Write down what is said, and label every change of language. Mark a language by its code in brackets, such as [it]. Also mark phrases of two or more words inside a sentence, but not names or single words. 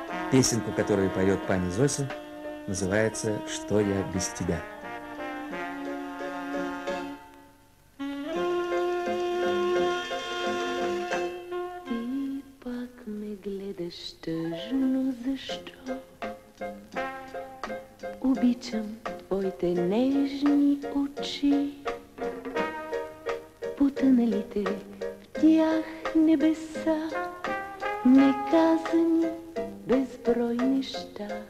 [ru] Песенку, которую поет пани Зося, называется «Что я без тебя». [bg] Ти пак ме гледаш тъжно, защо? Обичам твоите нежни очи, потъналите в тях небеса, неказани безброй неща.